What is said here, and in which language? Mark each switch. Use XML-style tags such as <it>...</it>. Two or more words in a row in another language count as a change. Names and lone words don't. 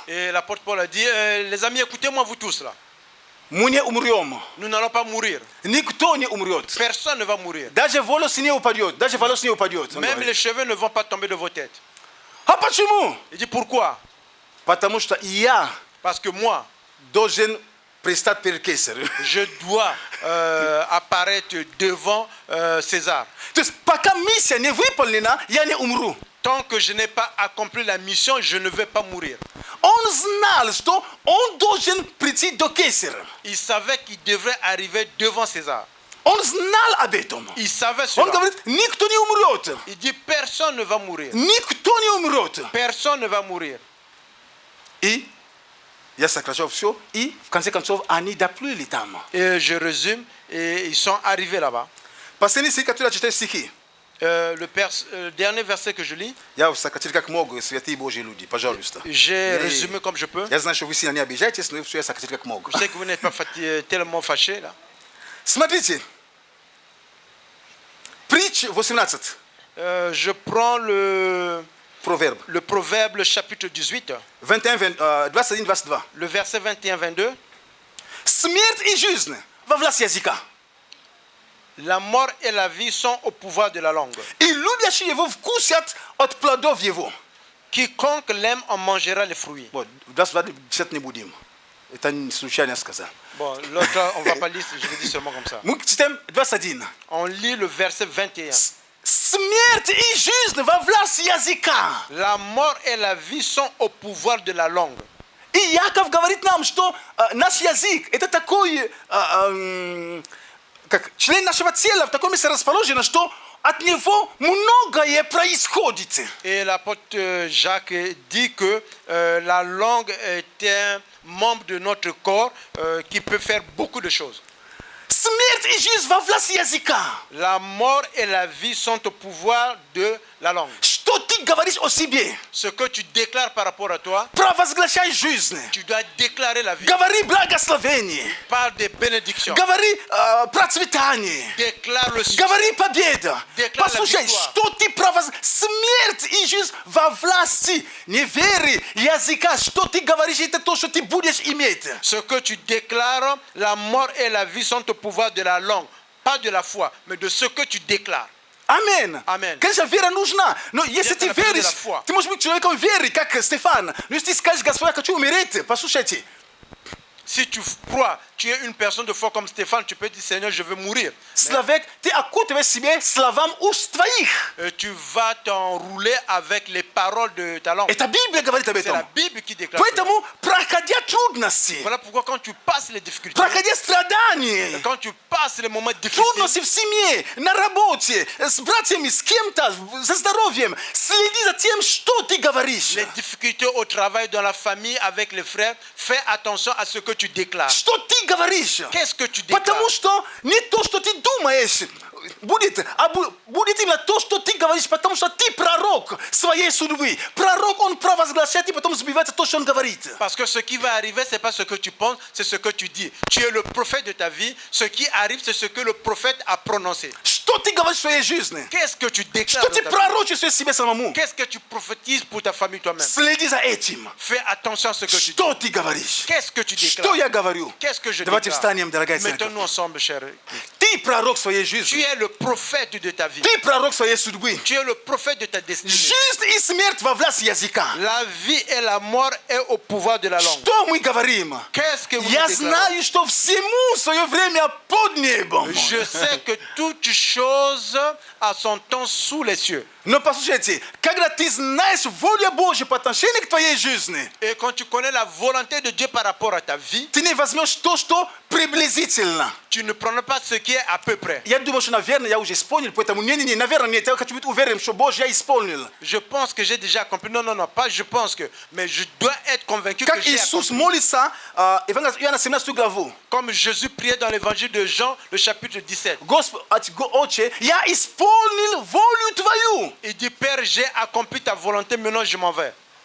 <fr>Et l'apôtre Paul a dit, les amis, écoutez-moi vous tous là.</fr> <ru>Мы не умрем.</ru> <fr>Nous n'allons pas mourir.</fr> <ru>Никто не умрет.</ru> <fr>Personne ne va mourir.</fr> <ru>Даже волос не упадет. Даже волос не упадет. он</ru> <fr>Même</fr> <ru>говорит.</ru> <fr>les cheveux ne vont pas tomber de vos têtes.</fr> <ru>А почему?</ru> <fr>Il dit pourquoi?</fr> <ru>Потому что я</ru> <fr>Parce que moi,</fr> <ru>должен предстать перед Кесарем.</ru> <fr>je dois apparaître devant César.</fr> <ru>То есть пока миссия не выполнена, я не умру.</ru> <fr>Tant que je n'ai pas accompli la mission, je ne vais pas mourir.</fr> <ru>Он знал, что он должен прийти до Кесаря.</ru> <fr>Il savait qu'il devrait arriver devant César.</fr> <ru>Он знал об этом.</ru> <fr>Il savait</fr> <ru>Он</ru> <fr>cela.</fr> <ru>говорит, никто не умрет.</ru> <fr>Il dit personne ne va mourir.</fr> <ru>Никто не умрет.</ru> <fr>Personne ne va mourir.</fr> <ru>И я сокращал все, и в конце концов они доплыли там.</ru> <fr>Et je résume, et ils sont arrivés là-bas.</fr> <ru>Последний стих, который я читаю стихи.</ru> <fr>Le dernier verset que je lis,</fr> <ru>Я сократил как могу, святые Божьи люди, пожалуйста.</ru> <fr>j'ai résumé comme je peux.</fr> <ru>Я знаю, что вы сильно не обижаетесь, но все я сократил как могу.</ru> <fr>Je sais que vous n'êtes pas tellement fâchés là.</fr> <ru>Смотрите. Притч 18.</ru> <fr>Je prends le</fr> <ru>Проверб.</ru> <fr>Proverbe chapitre 18,</fr> <ru>21, 21, 22.</ru> <fr>le verset 21-22.</fr> <ru>Смерть и жизнь во власти языка.</ru> <fr>La mort et la vie sont au pouvoir de la langue.</fr> <uk>І люблячи його</uk> <ru>вкусять от плодов его.</ru> <fr>Quiconque l'aime en mangera les fruits.</fr> <ru>Вот, 27 не будем. Это не случайно сказал.</ru> <fr>Bon, l'autre, on ne va pas lire, je le dis seulement comme ça.</fr> <ru>Мы читаем 21.</ru> <fr>On lit le verset 21.</fr> <ru>Смерть и жизнь во власти языка.</ru> <fr>La mort et la vie sont au pouvoir de la langue.</fr> <ru>И Яков говорит нам, что наш язык это такой как член нашего тела, в таком месте расположено, что от него многое происходит.</ru> <fr>Et l'apôtre Jacques dit que la langue est un membre de notre corps qui peut faire beaucoup de choses.</fr> <ru>Смерть и жизнь во власти языка.</ru> <fr>La mort et la vie sont au pouvoir de la langue.</fr> <ru>Что ты говоришь о себе?</ru> <fr>Ce que tu déclares par rapport à toi,</fr> <ru>Провозглашай жизнь.</ru> <fr>tu dois déclarer la vie.</fr> <ru>Говори благословение.</ru> <fr>Parle des bénédictions.</fr> <ru>Говори процветание.</ru> <fr>Déclare le succès.</fr> <ru>Говори победа.</ru> <fr>Déclare</fr> <ru>Послушай,</ru> <fr>la victoire.</fr> <ru>что ты смерть и жизнь во власти неверы языка. Что ты говоришь, это то, что ты будешь иметь.</ru> <fr>Ce que tu déclares, la mort et la vie sont au pouvoir de la langue. Pas de la foi, mais de ce que tu déclares.</fr> <ru>Амин.</ru> <fr>Amen.</fr> <ru>Конечно, вера нужна. Но если Это ты например, веришь,</ru> <fr>foi.</fr> <ru>ты можешь быть человеком веры, как Стефан. Но если ты скажешь, Господь, я хочу умереть, послушайте.</ru> <fr>Si tu crois, tu es une personne de foi comme Stéphane, tu peux dire Seigneur, je veux mourir.</fr> <ru>Человек, ты окутываешь себе словам уст твоих.</ru> <fr>Tu vas t'enrouler avec les paroles de ta langue.</fr> <ru>Это Библия говорит об</ru> <fr>C'est la</fr> <ru>этом.</ru> <fr>Bible qui déclare. cela.</fr> <ru>Поэтому, проходя трудности,</ru> <fr>Voilà pourquoi quand tu passes les difficultés,</fr> <ru>проходя страдания,</ru> <fr>quand tu passes les moments difficiles,</fr> <ru>трудности в семье, на работе, с братьями, с кем-то, со здоровьем, следи за тем, что ты говоришь.</ru> <fr>les difficultés au travail, dans la famille, avec les frères, fais attention à ce que tu déclares.</fr> <ru>Что ты говоришь?</ru> <fr>Qu'est-ce que tu déclares?</fr> <ru>Потому что не то, что ты думаешь, будет, а будет именно то, что ты говоришь, потому что ты пророк своей судьбы. Пророк, он провозглашает и потом сбивается то, что он говорит.</ru> <fr>Parce que ce qui va arriver, ce n'est pas ce que tu penses, c'est ce que tu dis. Tu es le prophète de ta vie. Ce qui arrive, c'est ce que le prophète a prononcé.</fr> <ru>Что ты говоришь в своей жизни?</ru> <fr>Qu'est-ce que tu déclares</fr> <ru>Что</ru> <fr>dans</fr> <ru>ты</ru> <fr>ta vie?</fr> <ru>пророчествуешь себе самому?</ru> <fr>Qu'est-ce que tu prophétises pour ta famille toi-même?</fr> <ru>Следи за этим.</ru> <fr>Fais attention à ce que tu dis.</fr> <ru>Что ты говоришь?</ru> <fr>Qu'est-ce que tu</fr> <ru>Что</ru> <fr>déclares?</fr> <ru>я говорю?</ru> <fr>Qu'est-ce que je</fr> <ru>Давайте</ru> <fr>déclare?</fr> <ru>встанем, дорогая церковь.</ru> <fr>Mettons-nous ensemble, cher.</fr> <ru>Ты пророк своей</ru> <fr>Tu</fr> <ru>жизни.</ru> <fr>es le prophète de ta vie.</fr> <ru>Ты пророк своей судьбы.</ru> <fr>Tu es le prophète de ta destinée.</fr> <ru>Жизнь и смерть во власти языка.</ru> <fr>La vie et la mort est au pouvoir de la langue.</fr> <ru>Что мы говорим?</ru> <fr>Qu'est-ce que vous</fr> <ru>Я</ru> <fr>déclarez?</fr> <ru>знаю, что всему свое время под небом.</ru> <fr>Je sais que toute chose a son temps sous les cieux.</fr> <ru>Но послушайте, когда ты знаешь волю Божью по отношению к твоей жизни,</ru> <fr>Et quand tu connais la volonté de Dieu par rapport à ta vie,</fr> <ru>ты не возьмешь то, что приблизительно.</ru> <fr>tu ne prends pas ce qui est à peu près.</fr> <ru>Я думаю, что, наверное, я уже исполнил, поэтому не, наверное, нет. Я хочу быть уверен, что Боже, я исполнил.</ru> <fr>Je pense que j'ai déjà accompli. Non, pas je pense que. Mais je dois être convaincu que</fr> <ru>Как</ru> <fr>j'ai</fr> <ru>Иисус</ru> <fr>accompli.</fr> <ru>молится, Евангелие Иоанна 17 главу.</ru> <fr>Comme Jésus priait dans l'évangile de Jean, le chapitre 17.</fr> <ru>Господь, Отче, я исполнил волю Твою.</ru> <fr>Il dit, Père, j'ai accompli ta volonté, maintenant je m'en vais.</fr>